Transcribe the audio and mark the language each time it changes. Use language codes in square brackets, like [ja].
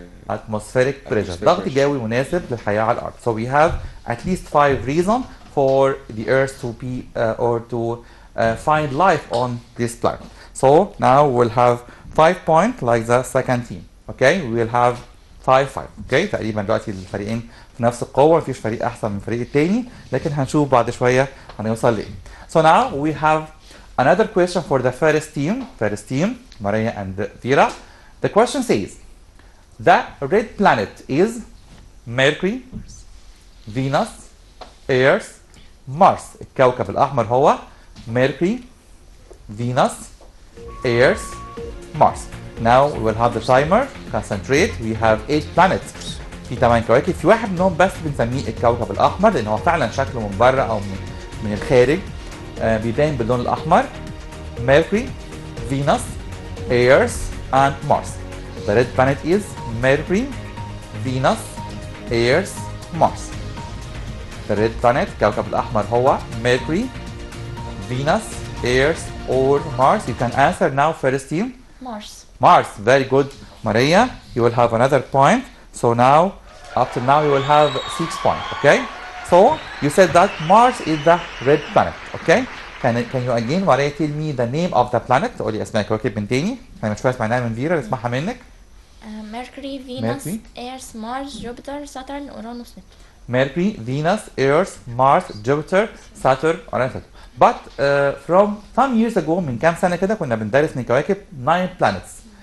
[en] Atmospheric pressure، [ar] ضغط جوي مناسب للحياة على الأرض. [en] So we have at least 5 reasons for the Earth to be or to find life on this planet. So now we'll have 5 points like the second team. Okay, we'll have 5-5. [ar] Okay, تقريبا دلوقتي الفريقين في نفس القوة، مفيش فريق أحسن من الفريق التاني، لكن هنشوف بعد شوية هنوصل لإيه. [en] So now we have another question for the first team, Maria and Vera. The question says, the red planet is Mercury, Venus, Earth, Mars. [ar] الكوكب الأحمر هو Mercury, Venus, Earth, Mars. [en] Now we will have the timer. Concentrate. We have 8 planets. [ar] في 8 كواكب. في واحد منهم بس بنسميه الكوكب الأحمر لأن هو فعلا شكله من بره أو من الخارج بيبان باللون الأحمر. [en] Mercury, Venus, Earth, and Mars. The red planet is Mercury, Venus, Earth, Mars. The red planet [ar] الكوكب الأحمر هو [en] Mercury, Venus, Earth, or Mars. You can answer now, first team. Mars. Mars, very good. Maria, you will have another point. So now, up to now, you will have 6 points, okay? So, you said that Mars is the red planet, okay? Can you again, Maria, tell me the name of the planet? [ar] تقولي اسماء كواكب من تاني. احنا مش فاهم معناها من فيرا، نسمعها منك. [en] Mercury, Venus, Mercury. Earth, Mars, Jupiter, Saturn, Uranus, Neptune. Mercury, Venus, Earth, Mars, Jupiter, Saturn, Uranus. But from some years ago [ar] من كام سنة كده كنا بندرس من كواكب [en] 9 planets.